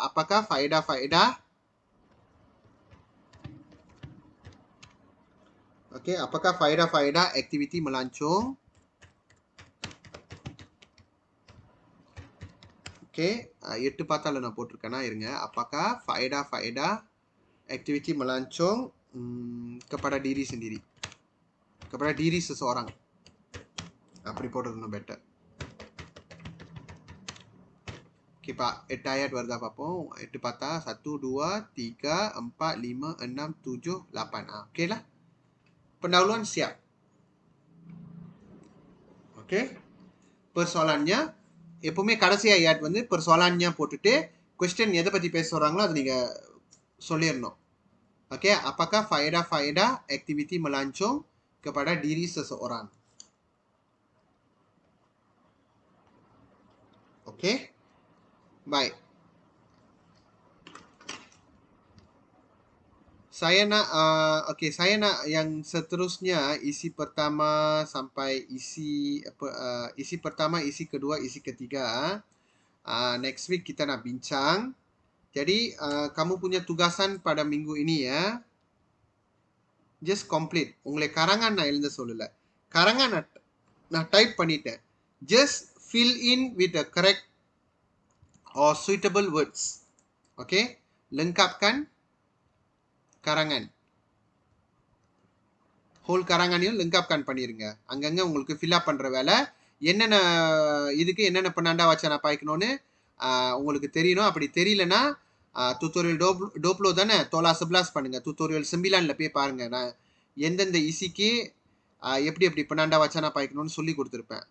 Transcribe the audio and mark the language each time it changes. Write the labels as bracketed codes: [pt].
[ms] அப்பக்கா ஃபைடா. ஓகே, அப்பக்கா ஃபைடா ஆக்டிவிட்டி melancong. [ta] Okay, 8 பார்த்தால நான் போட்டிருக்கேன்னா இருங்க. [ms] அப்பக்கா ஃபைடா ஆக்டிவிட்டி melancong kepada diri sendiri, kepada diri seseorang. [ta] அப்படி போடுறது இன்னும் பெட்டர். ஓகே, 8 ayat வருதா பார்ப்போம். 8 பார்த்தா 1, 2, 3, 4, 5, 6, 7, 8. Oke lah. Pendahuluan siap. Oke. Persoalannya எப்பவுமே கடைசி ayat வந்து persoalannya போட்டுட்டு கொஸ்டின் எதை பற்றி பேச சொல்கிறாங்களோ அதை நீங்கள் சொல்லிடணும். [ms] ஓகே, apakah faedah aktiviti melancong kepada diri seseorang. Oke, baik. Saya nak yang seterusnya isi pertama sampai isi pertama, isi kedua, isi ketiga. Next week kita nak bincang. Jadi kamu punya tugasan pada minggu ini ya. [en] Just complete. [ta] உங்களை karangan நான் எழுத சொல்லல. karangan நான் type பண்ணிட்டேன். [en] Just fill in with the correct or suitable words. [ms] Okay, lengkapkan karangan. [ta] whole karanganையும் lengkapkan பண்ணிருங்க. அங்கங்க உங்களுக்கு fill up பண்ற வேலை. என்னென்ன இதுக்கு என்னென்ன penanda wacana பாய்க்கணும்னு உங்களுக்கு தெரியணும். அப்படி தெரியலனா tutorial டோப்ளோ தானே, தோலா 11 பண்ணுங்க. tutorial 9ல போய் பாருங்க. நான் எந்தெந்த இசிக்கு எப்படி penanda wacana பாய்க்கணும்னு சொல்லி கொடுத்துருப்பேன்.